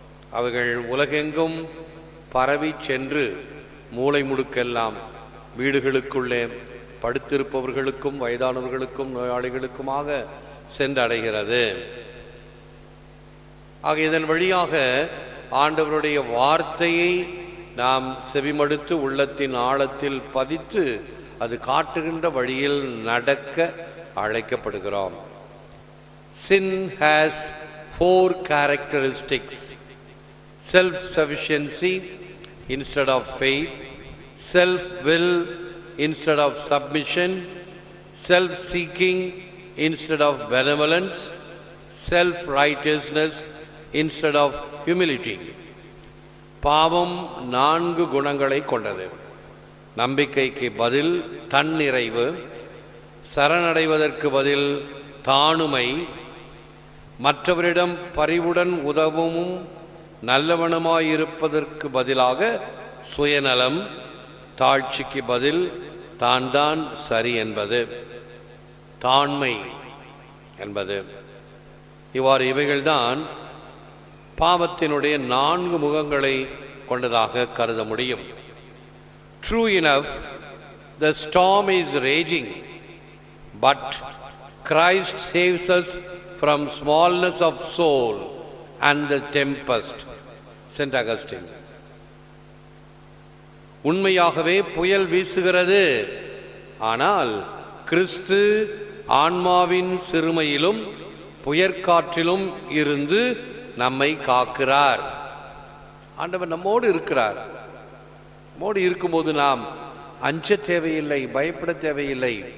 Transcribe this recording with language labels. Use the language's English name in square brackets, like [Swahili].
[Tamil] அவைகள் உலகெங்கும் பரவி சென்று மூலை முடுக்கெல்லாம் வீடுகளுக்குள்ளே படுத்திருப்பவர்களுக்கும் வயதானவர்களுக்கும் நோயாளிகளுக்குமாக சென்றடைகிறது. ஆக இதன் வழியாக ஆண்டவருடைய வார்த்தையை நாம் செவிமடுத்து உள்ளத்தின் ஆழத்தில் பதித்து அது காட்டுகின்ற வழியில் நடக்க அழைக்கப்படுகிறோம். [English] Sin has 4 characteristics: self-sufficiency instead of faith, self-will instead of submission, self-seeking instead of benevolence, self-righteousness instead of humility. [Tamil] பாவம் 4 குணங்களை கொண்டது. நம்பிக்கைக்கு பதில் தன்னிறைவு, சரணடைவதற்கு பதில் தாணுமை, மற்றவரிடம் பரிவுடன் உதவும் நல்லவனுமாயிருப்பதற்கு பதிலாக சுயநலம், தாழ்ச்சிக்கு பதில் தான் சரி என்பது, தாண்மை என்பது. இவ்வாறு இவைகள்தான் பாவத்தினுடைய 4 முகங்களை கொண்டதாக கருத முடியும். [English] True enough, the storm is raging, but Christ saves us from smallness of soul and the tempest. Saint Augustine. [Tamil] உண்மையாகவே புயல் வீசுகிறது, ஆனால் கிறிஸ்து ஆன்மாவின் சிறுமையிலும் புயற்காற்றிலும் இருந்து நம்மை காக்கிறார். ஆண்டவர் நம்மோடு இருக்கிறார். நம்மோடு இருக்கும்போது நாம் அஞ்ச தேவையில்லை, பயப்பட தேவையில்லை.